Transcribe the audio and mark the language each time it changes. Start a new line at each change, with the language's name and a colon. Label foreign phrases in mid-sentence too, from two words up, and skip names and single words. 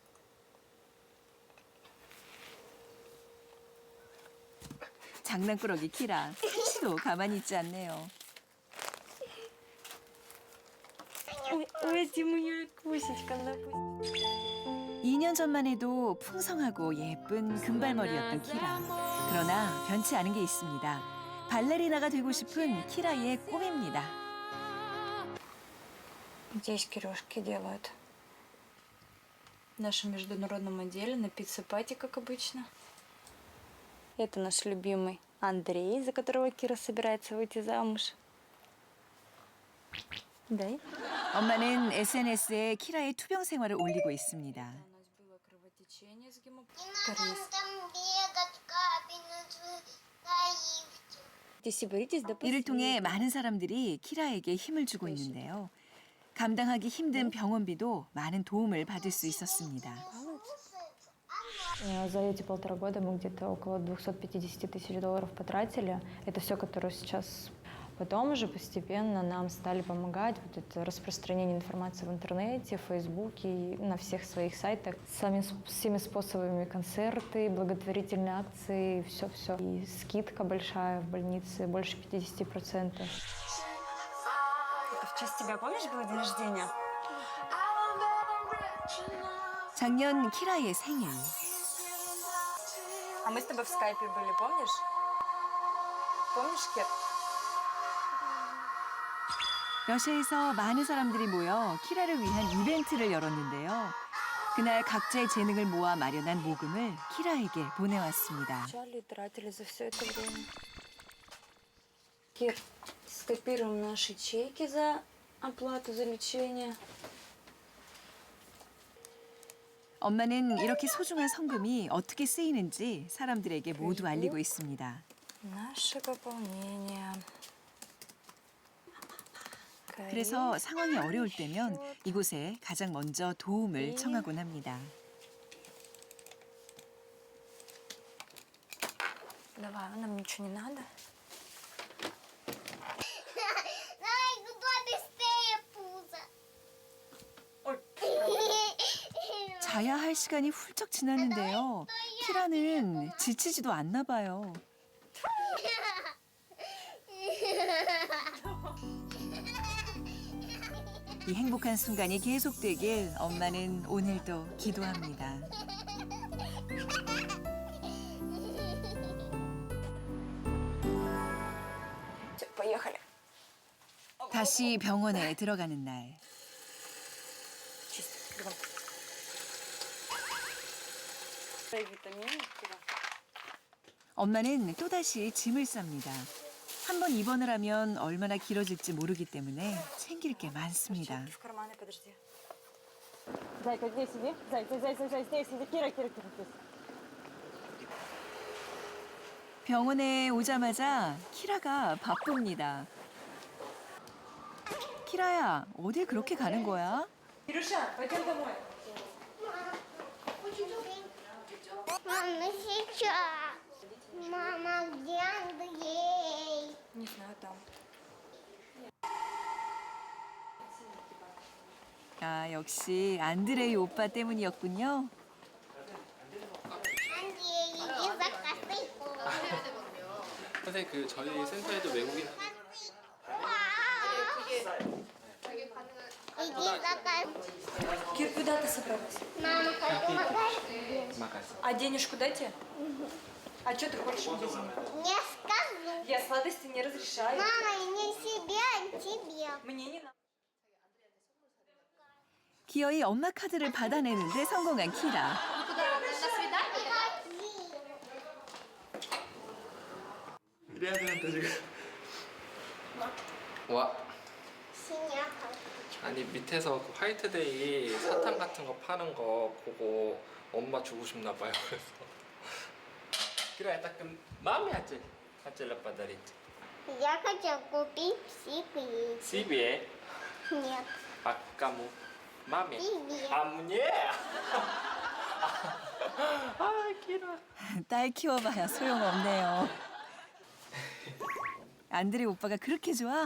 Korean: 장난꾸러기 키라, 한시도 가만히 있지 않네요.
Russian: Ой, ты моя кусечка, на пусть.
Korean: 2년 전만 해도 풍성하고 예쁜 금발머리였던 키라. 그러나 변치 않은 게 있습니다. 발레리나가 되고 싶은 키라의 꿈입니다.
Russian: Здесь Кирюшки делают. В нашем международном отделе на пицце-пати, как обычно. Это наш любимый Андрей, за которого Кира собирается выйти замуж. дай.
Korean: 엄마는 SNS에 키라의 투병 생활을 올리고 있습니다.
Russian: У нас было кровотечение с Не надо там бегать, капельницу наивки. Здесь и боритесь до
Korean: 이를 통해 많은 사람들이 키라에게 힘을 주고 있는데요. 감당하기 힘든 병원비도 많은 도움을 받을 수 있었습니다.
Russian: За эти 1,5 года мы где-то около 250 тысяч долларов потратили. Это все, которое сейчас... Потом уже постепенно нам стали помогать вот это распространение информации в интернете, в Фейсбуке, и на всех своих сайтах. Всеми способами концерты, благотворительные акции, все-все. И скидка большая в больнице, больше 50%. Это в честь тебя, помнишь, было день рождения?
Korean: 작년 키라의 생일.
Russian: А мы с тобой в скайпе были, помнишь? Помнишь, Кир?
Korean: 러시아에서 많은 사람들이 모여 키라를 위한 이벤트를 열었는데요. 그날 각자의 재능을 모아 마련한 모금을 키라에게 보내왔습니다.
Russian: Чарли тратили за все это время. Кир, скопируем наши чеки за оплату за лечение.
Korean: 엄마는 이렇게 소중한 성금이 어떻게 쓰이는지 사람들에게 모두 알리고 있습니다.
Russian: Наше пополнение.
Korean: 그래서 상황이 어려울 때면 이곳에 가장 먼저 도움을 청하곤 합니다.
Russian: Давай, нам ничего не надо. Давай, куда быстрее, пузо.
Korean: 자야 할 시간이 훌쩍 지났는데요. 키라는 지치지도 않나 봐요. 이 행복한 순간이 계속되길 엄마는 오늘도 기도합니다.
Russian: Всё, поехали.
Korean: 다시 병원에 들어가는 날.
Russian: Чисто, бегом. Дай витамины, Кира.
Korean: 엄마는 또다시 짐을 쌉니다. 한 번 입원을 하면 얼마나 길어질지 모르기 때문에 챙길 게 많습니다.
Russian: В карманы, подожди. Зайка, здесь сиди. Зай, здесь сиди. Кира, здесь.
Korean: 병원에 오자마자 키라가 바쁩니다. 키라야, 어딜 그렇게 가는 거야?
Russian: Кирюша, пойдем домой. Мама, сейчас. Мама, где Андрей? Не знаю, там.
Korean: 아, 역시 안드레이 오빠 때문이었군요.
Russian: Андрей, иди за косынку.
Korean: 선생님 그 저희 센터에도 외국인
Russian: Иди за косынку. Кир, куда ты собралась? Мама, хочу магазин.
Korean: 막았어.
Russian: А денежку дайте? А что ты хочешь в магазине? Не скажу. Я сладости не разрешаю. Мама, не себе, а тебе. Мне не надо.
Korean: 기어이 엄마 카드를 받아내는데 성공한 키라. 이래야 되는데 지금. 와.
Russian: Синяк.
Korean: 아니 밑에서 그 화이트데이 사탕 같은 거 파는 거 보고 엄마 주고 싶나 봐요. 그래서. 그래 딱 마음이
Russian: хотела подарить. Я хотел купить себе. Себе? Нет, А кому? Маме? тебе. А мне?
Korean: 아, 길어. 딸 키워봐야 소용없네요. 안드레이 오빠가 그렇게 좋아?